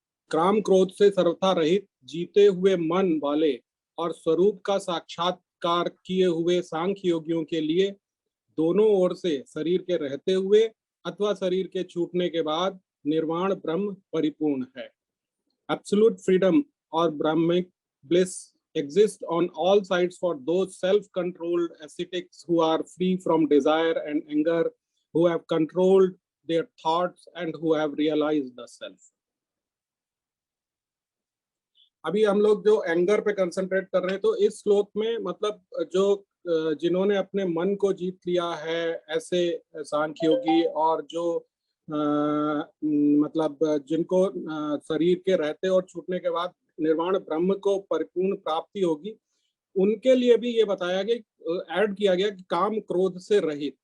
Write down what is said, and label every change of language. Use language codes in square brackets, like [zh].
[hi] काम क्रोध से सर्वथा रहित जीते हुए मन वाले और स्वरूप का साक्षात्कार किए हुए सांख्य योगियों के लिए दोनों ओर से शरीर के रहते हुए अथवा शरीर के छूटने के बाद निर्वाण ब्रह्म परिपूर्ण है। [en] Absolute freedom और Brahmic bliss exists on all sides for those self-controlled ascetics who are free from desire and anger, who have controlled their thoughts and who have realized the self. [hi] अभी हम लोग जो एंगर पे कंसंट्रेट कर रहे हैं, तो इस श्लोक में मतलब जो जिन्होंने अपने मन को जीत लिया है ऐसे सांख्य योगी, और जो मतलब जिनको शरीर के रहते और छूटने के बाद निर्वाण ब्रह्म को परिपूर्ण प्राप्ति होगी, उनके लिए भी ये बताया गया, ऐड किया गया कि काम क्रोध से रहित।